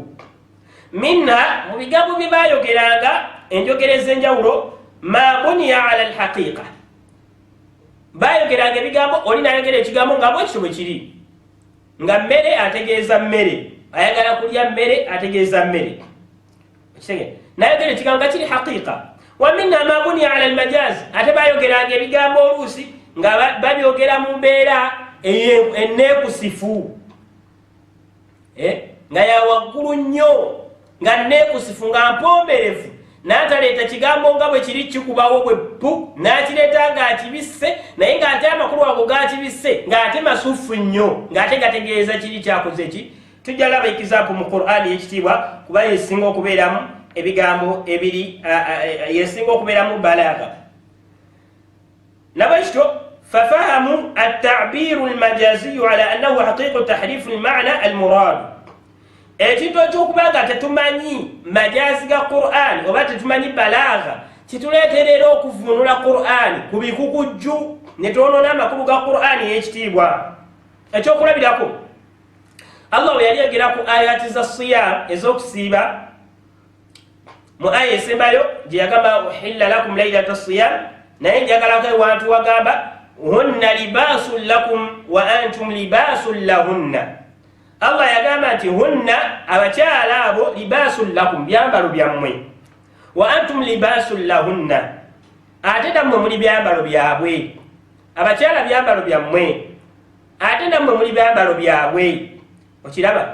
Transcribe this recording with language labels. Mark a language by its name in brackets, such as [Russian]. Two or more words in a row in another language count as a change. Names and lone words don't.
[Ganda] Minna mu bigambo bye bayogeranga enjogera ez'enjawulo [Arabic] ما بني على الحقيقة, [Ganda] bayogeranga ebigambo oli nayogera ekigambo nga bwekityo bwe kiri, nga mmere ategeeza mmere, ayagala kulya mmere ategeeza mmere, nayogera ekigambo nga kiri haqiqa. [Arabic] ومنها ما بني على المجاز, [Ganda] ate bayogeranga ebigambo oluusi nga babyogera mu mbeera enneekusifu, nga yawaggulu nnyo, nga nneekusifu, nga mpomberevu, n'ataleeta kigambo nga bwe kiri kikubawo bwe pu, n'akireeta ng'akibisse, naye ng'ate amakulu ago g'akibisse ng'ate masufu nnyo, ng'ate gategeeza kiri kyakoze ki. Tujja laba ekizaapu mu Qur'ani y'ekitiibwa kuba yesinga okubeeramu ebigambo ebiri, yesinga okubeeramu balagha. [Arabic] Nabwekityo ففهموا التعبير المجازي على أنه حقيقة تحريف المعنى المراد. Ekintu ekyokubanga tetumanyi majazi ga Qur'an oba tetumanyi balagha kituleetera okuvuunula Qur'an ku bikukujju ne twonoona amakulu ga Qur'an ey'ekitiibwa. Ekyokulabirako, Allah bwe yali yogera ku ayati za siyam ez'okusiiba mu aya esembayo gye yagamba أحل لكم ليلة الصيام, naye njagalako ewantu wagamba هن لباس لكم وأنتم لباس لهن. Allah yagamba nti hunna, abakyala abo, لباس لكم, byambalo byammwe, وأنتم لباس لهن, ate nammwe muli byambalo byabwe. Abakyala byambalo byammwe, ate nammwe muli byambalo byabwe. Okiraba?